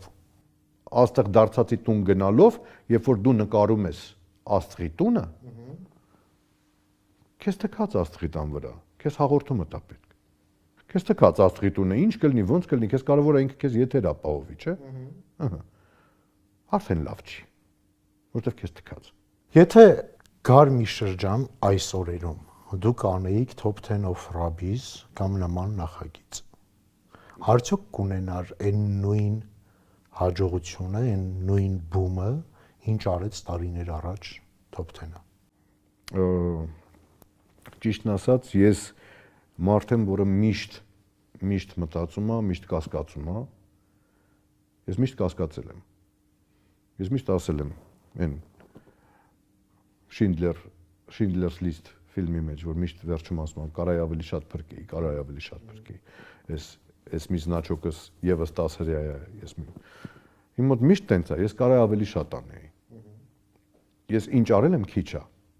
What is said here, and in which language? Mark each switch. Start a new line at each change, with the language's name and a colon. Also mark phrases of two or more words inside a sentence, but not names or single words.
Armenian: Աստղ դարձածի տուն գնալով, երբ որ դու նկարում ես աստղի տունը, քեզ թքած աստղի տան վրա, քեզ հաղորդումը տա պետք։ Քեզ թքած աստղի տունը ինչ կլինի, ոնց կլինի, քեզ կարևոր է ինքը քեզ եթեր ապահովի, չէ՞։ Ահա։ Արդեն լավ չի, որտեվ քեզ թքած։ Եթե գար մի շրջան այս օրերում դուք անեիք top 10 of Rabis կամ նման նախագիծ, արդյոք կունենար այն նույն հաջողությունը, այն նույն բումը, ինչ արեց տարիներ առաջ top 10-ը։ Ճիշտն ասած, ես մարդ եմ, որը միշտ մտածում է, միշտ կասկածում է։ Ես միշտ կասկածել եմ։ Ես միշտ ասել եմ այն Schindler's List ֆիլմի մեջ, որ միշտ վերջում ասում եմ, կարա ավելի շատ փրկեի, կարա ավելի շատ փրկեի։ Ես մի զնաչոկս եւս 10 հրյա է, ես իմ մոտ միշտ տենց է, ես կարա ավելի շատ անեի։ Ես ինչ արել եմ քիչ է։